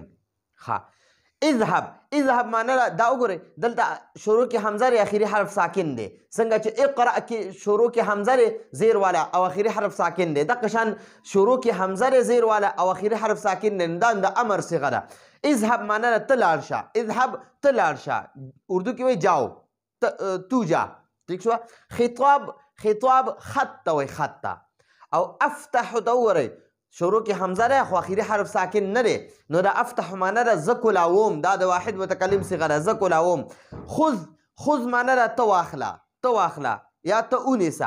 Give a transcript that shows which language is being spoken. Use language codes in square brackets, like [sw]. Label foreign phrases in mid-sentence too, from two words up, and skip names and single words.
[ps] ها اذهب اذهب معنی دا وګورئ دلته شروع کې حمزه لري اخري حرف ساکن دی څنګه چې اقرأ کې شروع کې حمزه لري زیر والا او اخري حرف ساکن دی دغه شان شروع کې حمزه لري زیر والا او اخري حرف ساکن دی دا د امر صيغه ده. اذهب معنی ته لاړ شه. اذهب ته لاړ شه. اردو کې وایي [ur] جاو تو جا. [ps] ٹھیک شو. خطاب خطاب خط ته وایي خط ته. او افتح ته وګورئ شروع کې حمزه ده خو اخري حرف ساکن نه دی نو دا افتح معنی ده زه کولاوم. دا د واحد متکلم صیغه ده زه کولاوم. خذ خذ معنی ده ته واخله ته واخله یا ته ونیسه.